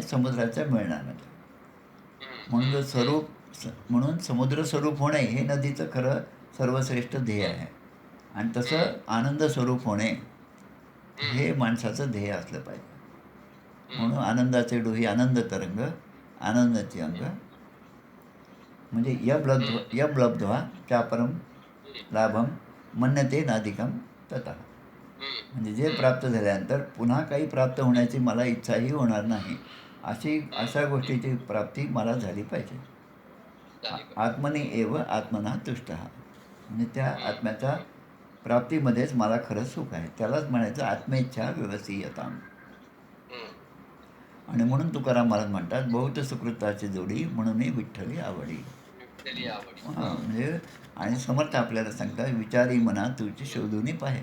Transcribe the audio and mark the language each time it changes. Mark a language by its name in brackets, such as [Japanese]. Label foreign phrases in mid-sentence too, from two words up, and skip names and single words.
[Marathi] समुद्राच्या मिळण्यामध्ये. म्हणून जर म्हणून समुद्र स्वरूप होणे हे नदीचं खरं सर्वश्रेष्ठ ध्येय आहे. आणि तसं आनंद स्वरूप होणे हे माणसाचं ध्येय असलं पाहिजे. म्हणून आनंदाचे डोही आनंद तरंग, आनंदाची अंग म्हणजे [Sanskrit] यब लब्ध्वा चापरम लाभम मन्यते नाधिकम तथा. [Marathi] म्हणजे जे प्राप्त झाल्यानंतर पुन्हा काही प्राप्त होण्याची मला इच्छाही होणार नाही, अशा गोष्टीची प्राप्ती मला झाली पाहिजे. [Sanskrit] आत्मनी एव आत्मना तुष्ट, [Marathi] म्हणजे त्या आत्म्याच्या प्राप्तीमध्येच मला खरं सुख आहे. त्यालाच म्हणायचं [Sanskrit] आत्मेच्छा व्यवसीयताम. [Marathi] आणि म्हणून तुकाराम महाराज म्हणतात बहुत सुकृताची जोडी म्हणून विठ्ठली आवडी. हां, म्हणजे आणि समर्थ आपल्याला सांगतात विचारी मना तुझी शोधून पाहे.